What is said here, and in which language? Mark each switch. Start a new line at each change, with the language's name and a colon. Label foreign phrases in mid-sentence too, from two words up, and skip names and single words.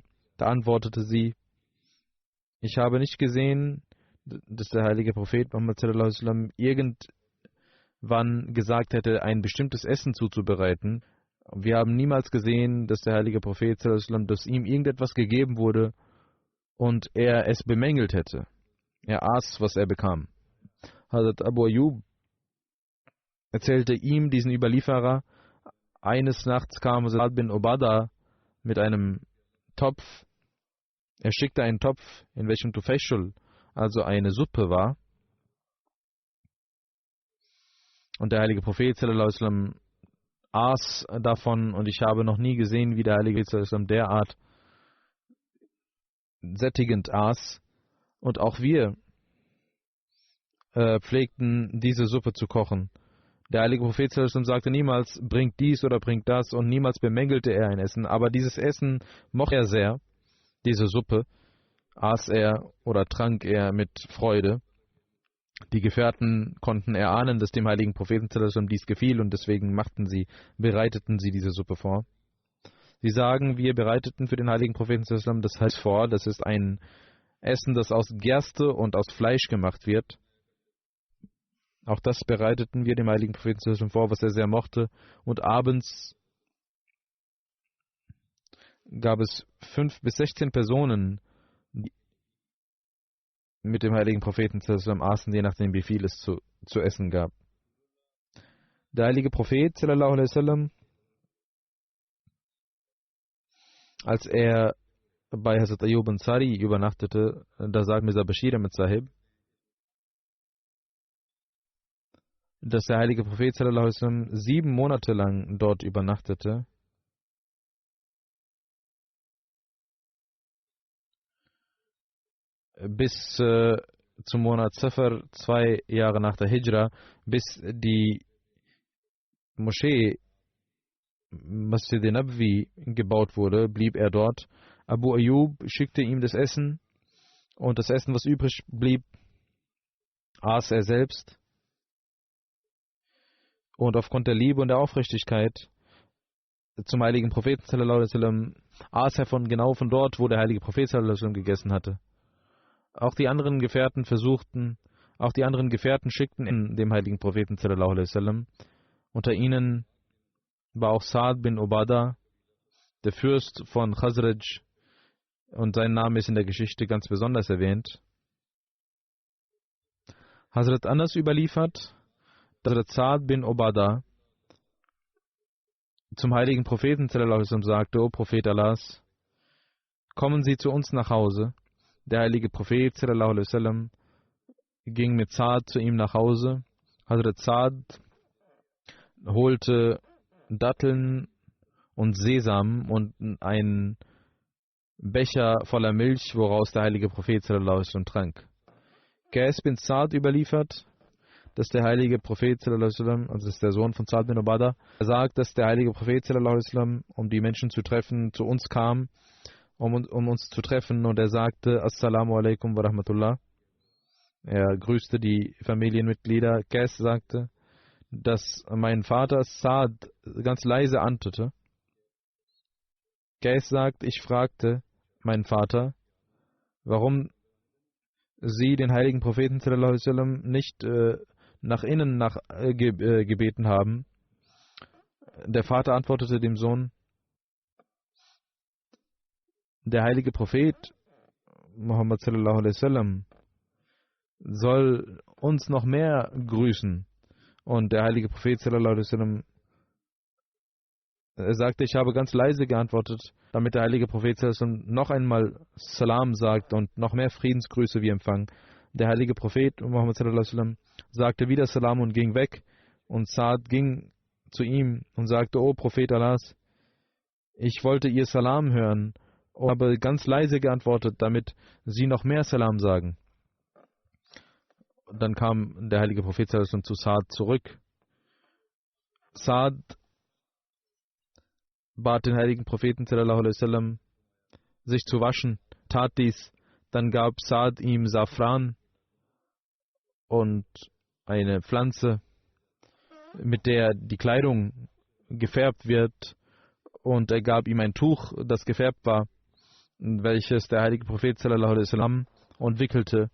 German: Da antwortete sie: Ich habe nicht gesehen, dass der heilige Prophet Muhammad
Arabic: صلى الله عليه وسلم
German: irgendwann gesagt hätte, ein bestimmtes Essen zuzubereiten. Wir haben niemals gesehen, dass der heilige Prophet
Arabic: صلى الله عليه وسلم,
German: dass ihm irgendetwas gegeben wurde und er es bemängelt hätte. Er aß, was er bekam. Hazrat Abu Ayyub erzählte ihm, diesen Überlieferer, eines Nachts kam Sa'd bin Ubadah mit einem Topf. Er schickte einen Topf, in welchem Tufeshul, also eine Suppe war. Und der heilige Prophet
Arabic: صلى الله عليه وسلم
German: aß davon, und ich habe noch nie gesehen, wie der heilige Prophet
Arabic: صلى الله عليه وسلم
German: derart sättigend aß. Und auch wir pflegten diese Suppe zu kochen. Der heilige Prophet
Arabic: صلى الله عليه وسلم
German: sagte niemals, bringt dies oder bringt das, und niemals bemängelte er ein Essen. Aber dieses Essen mochte er sehr, diese Suppe aß er oder trank er mit Freude. Die Gefährten konnten erahnen, dass dem heiligen Propheten
Arabic: صلى الله عليه وسلم
German: dies gefiel, und deswegen bereiteten sie diese Suppe vor. Sie sagen, wir bereiteten für den heiligen Propheten
Arabic: صلى الله عليه وسلم
German: das heißt vor, das ist ein Essen, das aus Gerste und aus Fleisch gemacht wird. Auch das bereiteten wir dem heiligen Propheten
Arabic: صلى الله عليه وسلم
German: vor, was er sehr mochte. Und abends gab es 5 bis 16 Personen, die mit dem heiligen Propheten
Arabic: صلى الله عليه وسلم
German: aßen, je nachdem wie viel es zu essen gab. Der heilige Prophet
Arabic: صلى الله عليه وسلم,
German: als er bei Hazrat Ayyub Ansari übernachtete, da sagt Mirza Bashir Ahmad Sahib, dass der heilige Prophet
Arabic: صلى الله عليه وسلم
German: 7 Monate lang dort übernachtete. Bis zum Monat Safar, 2 Jahre nach der Hijra, bis die Moschee Masjid Nabwi gebaut wurde, blieb er dort. Abu Ayyub schickte ihm das Essen, und das Essen, was übrig blieb, aß er selbst. Und aufgrund der Liebe und der Aufrichtigkeit zum heiligen Propheten
Arabic: صلى الله عليه وسلم
German: aß er genau von dort, wo der heilige Prophet
Arabic: صلى الله عليه وسلم
German: gegessen hatte. Auch die anderen Gefährten schickten in dem heiligen Propheten
Arabic: صلى الله عليه وسلم.
German: Unter ihnen war auch Sa'd bin Ubadah, der Fürst von Khazraj, und sein Name ist in der Geschichte ganz besonders erwähnt. Hazrat Anas überliefert, dass Sa'd bin Ubadah zum heiligen Propheten
Arabic: صلى الله عليه وسلم
German: sagte: O Prophet Allahs, kommen Sie zu uns nach Hause. Der heilige Prophet
Arabic: صلى الله عليه وسلم
German: ging mit Sa'd zu ihm nach Hause. Hazrat Sa'd holte Datteln und Sesam und einen Becher voller Milch, woraus der heilige Prophet
Arabic: صلى الله عليه وسلم
German: trank. Qais bin Sa'd überliefert, dass der heilige Prophet
Arabic: صلى الله عليه وسلم,
German: also das ist der Sohn von Sa'd bin Ubadah, sagt, dass der heilige Prophet
Arabic: صلى الله عليه وسلم,
German: um die Menschen zu treffen, zu uns kam, um uns zu treffen, und er sagte:
Arabic: السلام عليكم ورحمة الله.
German: Er grüßte die Familienmitglieder. Qais sagte, dass mein Vater Sa'd ganz leise antwortete. Qais sagt: Ich fragte meinen Vater, warum sie den heiligen Propheten
Arabic: صلى الله عليه وسلم
German: nicht nach innen gebeten haben. Der Vater antwortete dem Sohn: Der heilige Prophet Muhammad
Arabic: صلى الله عليه وسلم
German: soll uns noch mehr grüßen. Und der heilige Prophet
Arabic: صلى الله عليه وسلم
German: sagte: Ich habe ganz leise geantwortet, damit der heilige Prophet
Arabic: صلى الله عليه وسلم
German: noch einmal Salam sagt und noch mehr Friedensgrüße wir empfangen. Der heilige Prophet Muhammad
Arabic: صلى الله عليه وسلم
German: sagte wieder Salam und ging weg. Und Sa'd ging zu ihm und sagte: O Prophet Allahs, ich wollte ihr Salam hören, und habe ganz leise geantwortet, damit sie noch mehr Salam sagen. Dann kam der heilige Prophet
Arabic: صلى الله عليه وسلم
German: zu Sa'd zurück. Sa'd bat den heiligen Propheten
Arabic: صلى الله عليه وسلم,
German: sich zu waschen, tat dies. Dann gab Sa'd ihm Safran und eine Pflanze, mit der die Kleidung gefärbt wird, und er gab ihm ein Tuch, das gefärbt war, welches der heilige Prophet
Arabic: صلى الله عليه وسلم
German: und wickelte.